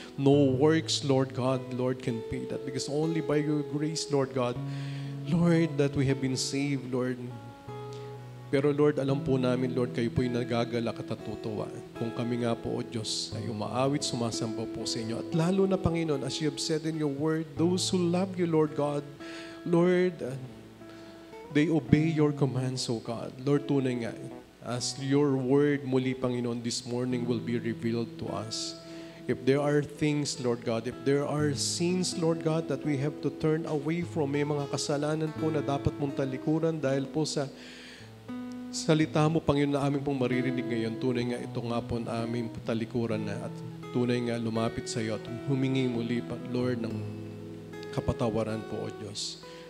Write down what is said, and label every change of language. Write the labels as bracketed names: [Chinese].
[English] No works, Lord God, Lord, can pay that. Because only by your grace, Lord God, Lord, that we have been saved, Lord. [Filipino] Pero Lord, alam po namin, Lord, kayo po'y nagagalak at natutuwa. Kung kami nga po, O Diyos, ay umaawit, sumasamba po sa inyo. At lalo na, [English] Panginoon, as you have said in your word, those who love you, Lord God, Lord, they obey your commands, O God. Lord, [Filipino] tunay nga, [English] as your word muli, Panginoon, this morning will be revealed to us. If there are things, Lord God, if there are sins, Lord God, that we have to turn away from, [Filipino] may mga kasalanan po na dapat mong talikuran dahil po sa salita mo, Panginoon, na aming pong maririnig ngayon, tunay nga ito nga po na aming talikuran na at tunay nga lumapit sa iyo at humingi muli, Lord, ng kapatawaran po, O Diyos.